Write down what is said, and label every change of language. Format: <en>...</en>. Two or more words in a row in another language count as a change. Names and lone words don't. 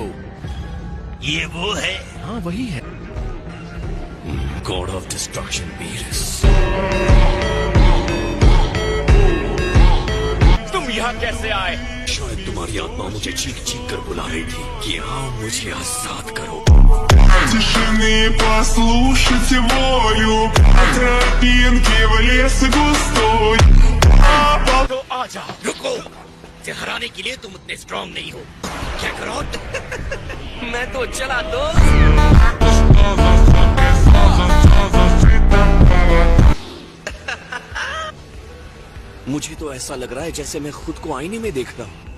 <hi>ये वो है? हाँ वही है।</hi> <en>God of Destruction बीरस।</en> <hi>तुम यहाँ कैसे आए? शायद तुम्हारी आत्मा मुझे चीख चीख कर बुला रही थी कि आओ मुझे आजाद करो।</hi> <ru>Тишины послушайте волю, по тропинке в лес густой.</ru> <hi>तो आ जाओ। रुको, इसे हराने के लिए तुम उतने स्ट्रांग नहीं हो। क्या करो? मैं तो चला दो। मुझे तो ऐसा लग रहा है जैसे मैं खुद को आईने में देख रहा हूँ।</hi>